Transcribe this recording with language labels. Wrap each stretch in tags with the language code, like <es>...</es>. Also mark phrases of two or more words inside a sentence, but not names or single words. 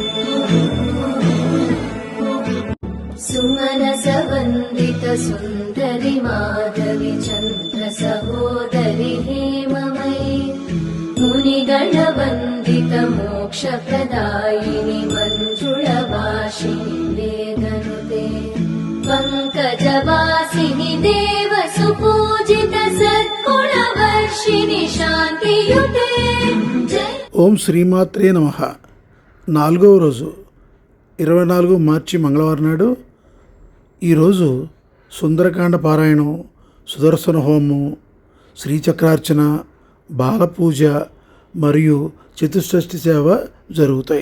<sa>सुमनसवन्दित सुन्दरि माधवि चन्द्र सहोदरि हेममयि मुनिगणवन्दित मोक्षप्रदायिनि मञ्जुळवासिनि वेदनुते पङ्कजवासिनि देव सुपूजित सद्गुणवर्षिणि शान्तियुते ఓం శ్రీమాత్రే నమః.</sa> <te>4వ రోజు 24 మార్చి మంగళవారం నాడు ఈరోజు సుందరకాండ పారాయణం, సుదర్శన హోమం, శ్రీచక్రార్చన, బాలపూజ మరియు చతుషష్ఠి సేవ జరుగుతాయి.</te>